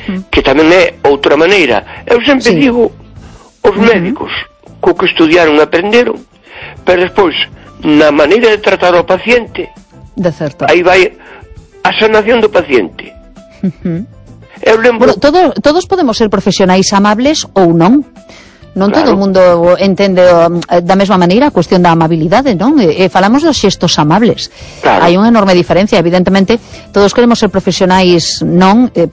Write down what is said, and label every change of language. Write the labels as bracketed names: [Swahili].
[Spanish] Que también es otra manera. Yo siempre digo, los médicos, con que estudiaron, aprendieron, pero después, la manera de tratar al paciente, [Galician] de certo. [Spanish] Ahí va a sanación del paciente. Bueno, todos podemos ser profesionales amables o no. [Galician] Non claro. Todo o mundo entende da mesma maneira a cuestión da amabilidade, non? Falamos dos xestos amables. Claro. Hai unha enorme diferencia, evidentemente, todos queremos ser profesionais, non?